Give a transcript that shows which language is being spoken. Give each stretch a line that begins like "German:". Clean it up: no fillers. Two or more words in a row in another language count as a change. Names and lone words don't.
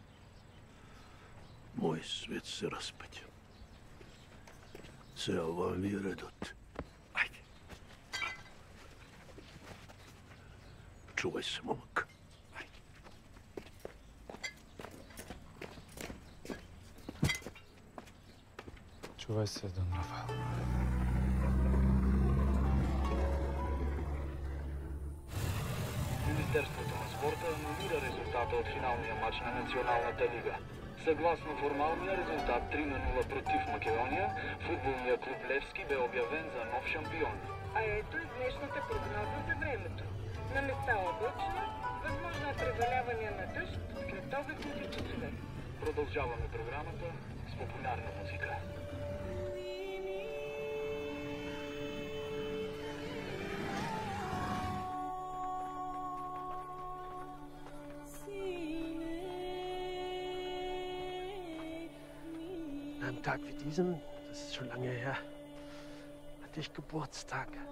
Macedonian: Мој свет се распаѓа. Сега вам ви е редот. Ајде. Чувај се, момак. Чувај се, Дон Рафаел.
Bulgarian: Министерството на спорта анулира резултата от финалния матч на Националната лига. Съгласно формалния резултат 3-0 против Македония, футболният клуб Левски бе обявен за нов шампион. А ето и днешната прогноза за времето. На места облачно, възможно е преваляване на дъжд след обедните часове. Продължаваме програмата с популярна музика.
German: An einem Tag wie diesem, das ist schon lange her, hatte ich Geburtstag.